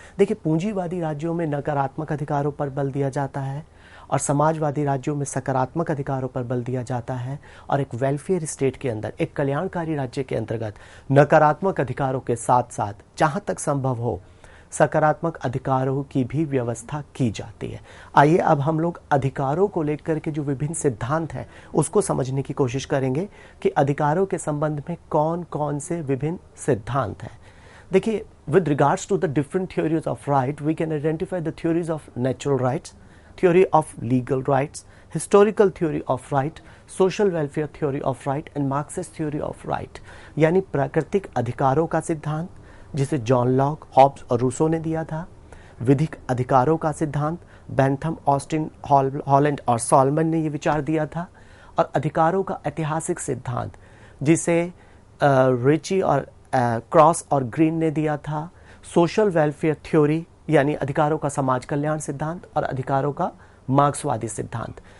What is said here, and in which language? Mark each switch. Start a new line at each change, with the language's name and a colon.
Hindi: देखिए, पूंजीवादी राज्यों में नकारात्मक अधिकारों पर बल दिया जाता है और समाजवादी राज्यों में सकारात्मक अधिकारों पर बल दिया जाता है, और एक वेलफेयर स्टेट के अंदर, एक कल्याणकारी राज्य के अंतर्गत नकारात्मक अधिकारों के साथ साथ जहां तक संभव हो सकारात्मक अधिकारों की भी व्यवस्था की जाती है। आइए अब हम लोग अधिकारों को लेकर के जो विभिन्न सिद्धांत हैं उसको समझने की कोशिश करेंगे कि अधिकारों के संबंध में कौन कौन से विभिन्न सिद्धांत हैं।
English: देखिए, with regards to the different theories of right, we can identify the theories of natural rights, theory of legal rights, historical theory of right, social welfare theory of right and Marxist theory of right।
Hindi: यानी प्राकृतिक अधिकारों का सिद्धांत जिसे John Locke, Hobbs और Rousseau ने दिया था, विधिक अधिकारों का सिद्धांत बेंथम, ऑस्टिन, हॉलैंड और सॉलमन ने ये विचार दिया था, और अधिकारों का ऐतिहासिक सिद्धांत जिसे रिची और क्रॉस और ग्रीन ने दिया था, सोशल वेलफेयर थ्योरी यानी अधिकारों का समाज कल्याण सिद्धांत और अधिकारों का मार्क्सवादी सिद्धांत।